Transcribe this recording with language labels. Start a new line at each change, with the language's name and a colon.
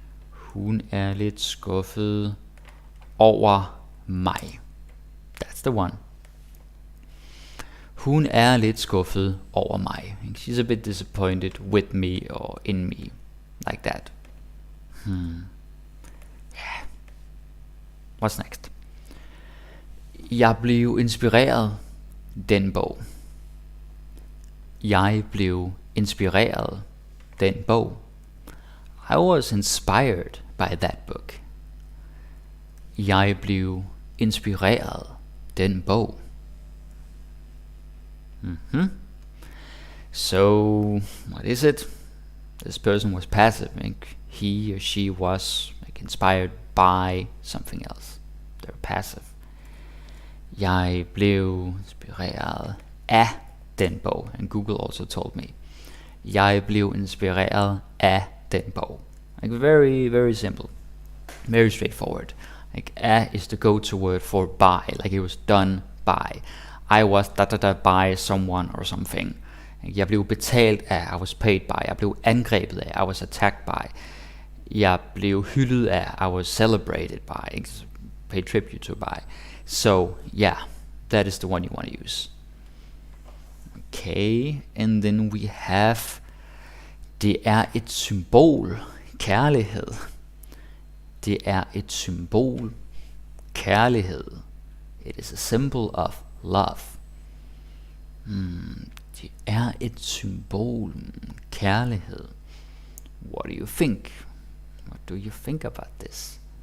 Danish: Hun er lidt skuffet over mig.
English: That's the one.
Danish: Hun er lidt skuffet over mig.
English: She's a bit disappointed with me or in me. Like that. Yeah. What's next?
Danish: Jeg blev inspireret den bog. Jeg blev inspireret den bog.
English: I was inspired by that book.
Danish: Jeg blev inspireret den bog.
English: So, what is it? This person was passive. He or she was inspired by something else. They're passive.
Danish: Jeg blev inspireret af den bog.
English: And Google also told me.
Danish: Jeg blev inspireret af den bog.
English: Very, very simple. Very straightforward. Af is the go-to word for by. Like it was done by. I was by someone or something.
Danish: Jeg blev betalt af.
English: I was paid by.
Danish: Jeg blev angrebet af.
English: I was attacked by.
Danish: Jeg blev hyldet af.
English: I was celebrated by. Paid tribute to by. So yeah, that is the one you want to use. Okay, and then we have,
Danish: det er et symbol, kærlighed. Det er et symbol, kærlighed.
English: It is a symbol of love.
Danish: Det er et symbol, kærlighed.
English: What do you think? What do you think about this?